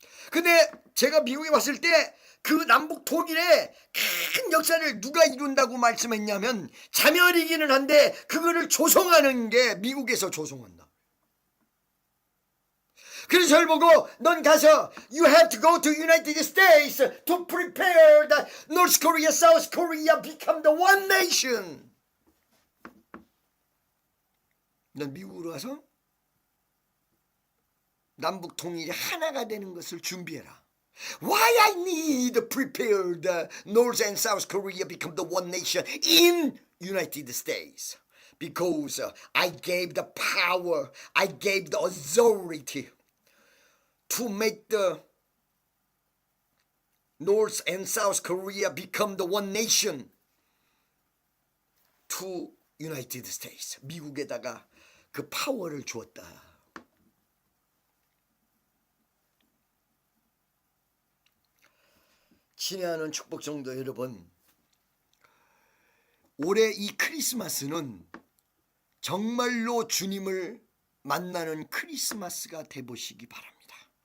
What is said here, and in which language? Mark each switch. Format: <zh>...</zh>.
<ko>근데 제가 미국에 왔을 때 그 남북 통일의 큰 역사를 누가 이룬다고 말씀했냐면 자멸이기는 한데 그거를 조성하는 게 미국에서 조성한다. 그래서 저를 보고 넌 가서</ko> <en>You have to go to United States to prepare the North Korea, South Korea become the one nation.</en> <ko>넌 미국으로 가서 남북 통일이 하나가 되는 것을 준비해라.</ko> <en>Why I need to prepare the North and South Korea become the one nation in United States? Because I gave the power, I gave the authority to make the North and South Korea become the one nation to United States.</en> <ko>미국에다가 그 파워를 주었다. 친애하는 축복 성도 여러분, 올해 이 크리스마스는 정말로 주님을 만나는 크리스마스가 되보시기 바랍니다.</ko>